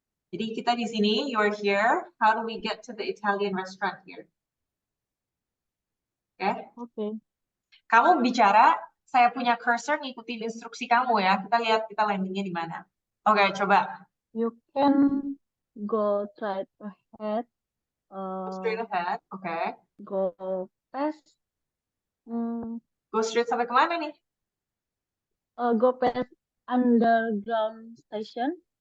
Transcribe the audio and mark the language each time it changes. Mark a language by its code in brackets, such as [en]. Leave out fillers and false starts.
[id] Jadi kita di sini, [en] you're here. How do we get to the Italian restaurant here? Okay. Okay. [id] Kamu bicara, saya punya cursor ngikutin instruksi kamu ya. Kita lihat kita landingnya di mana. Oke, coba. [en] You can go straight ahead. Straight ahead. Okay. Go past mm, Go straight [id] sampai kemana nih? [en] go past underground station.